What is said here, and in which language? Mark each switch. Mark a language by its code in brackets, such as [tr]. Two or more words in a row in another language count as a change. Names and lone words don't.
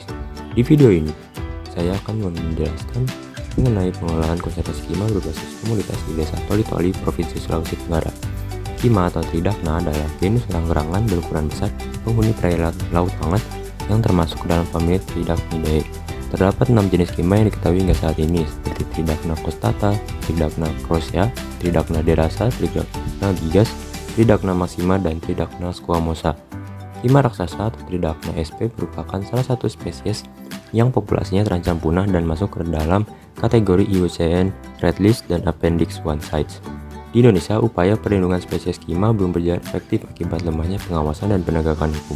[id] Di video ini, saya akan menjelaskan mengenai pengelolaan konservasi kima berbasis komunitas di Desa Toli-Toli, Provinsi Sulawesi Tenggara. Kima atau tridacna adalah genus serang-gerangan berukuran besar penghuni perairan laut hangat yang termasuk dalam famili Tridacnidae. Terdapat 6 jenis kima yang diketahui hingga saat ini, seperti Tridacna costata, Tridacna crosea, Tridacna derasa, Tridacna gigas, Tridacna maxima, dan Tridacna squamosa. Kima raksasa atau Tridacna sp merupakan salah satu spesies yang populasinya terancam punah dan masuk ke dalam kategori IUCN Red List dan Appendix 1 CITES. Di Indonesia, upaya perlindungan spesies kima belum berjalan efektif akibat lemahnya pengawasan dan penegakan hukum.